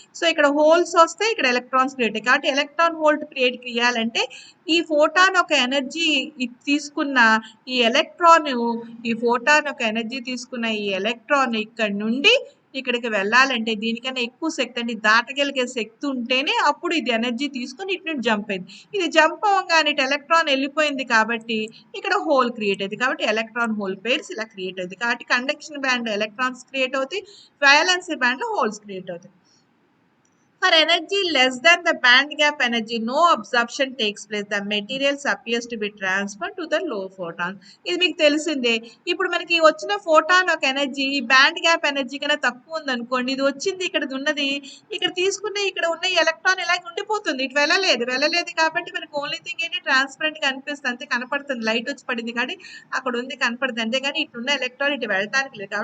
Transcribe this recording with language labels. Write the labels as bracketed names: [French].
[Telugu] So ఇక్కడ holes వస్తే ఇక్కడ ఎలక్ట్రాన్స్ క్రియేట్. కాబట్టి ఎలక్ట్రాన్ హోల్ క్రియేట్ చేయాలంటే ఈ ఫోటాన్ ఒక ఎనర్జీ తీసుకున్న ఈ ఎలక్ట్రాన్, ఈ ఫోటాన్ ఒక ఎనర్జీ తీసుకున్న ఈ ఎలక్ట్రాన్ ఇక్కడ నుండి ఇక్కడికి వెళ్ళాలంటే దీనికన్నా ఎక్కువ శక్తి అంటే దాటగలిగే శక్తి ఉంటేనే అప్పుడు ఇది ఎనర్జీ తీసుకొని ఇటు నుండి జంప్ అయింది. ఇది జంప్ అవ్వగానే ఇటు ఎలక్ట్రాన్ వెళ్ళిపోయింది కాబట్టి ఇక్కడ హోల్ క్రియేట్ అయింది. కాబట్టి ఎలక్ట్రాన్ హోల్ పేర్స్ ఇలా క్రియేట్ అవుతుంది. కాబట్టి కండక్షన్ బ్యాండ్ ఎలక్ట్రాన్స్ క్రియేట్ అవుతాయి, వ్యాలెన్సీ బ్యాండ్లో హోల్స్ క్రియేట్ అవుతాయి. [English] For energy less than the band gap energy, no absorption takes place. The materials appears to be transferred to the low photons. [Telugu] ఇది మీకు తెలిసిందే. ఇప్పుడు మనకి వచ్చిన ఫోటాన్ ఒక ఎనర్జీ ఈ బ్యాండ్ గ్యాప్ ఎనర్జీ కన్నా తక్కువ ఉంది అనుకోండి, ఇది వచ్చింది ఇక్కడ ఉన్నది, ఇక్కడ తీసుకున్న ఇక్కడ ఉన్న ఎలక్ట్రాన్ ఇలా ఉండిపోతుంది, ఇటు వెళ్ళలేదు కాబట్టి మనకి ఓన్లీ థింగ్ ఏంటి ట్రాన్స్పరెంట్ గా అనిపిస్తుంది, అంతే కనపడుతుంది, లైట్ వచ్చి పడింది కానీ అక్కడ ఉంది కనపడుతుంది అంతేగాని ఇటున్న ఎలక్ట్రాన్ ఇటు వెళ్ళటానికి లేదు.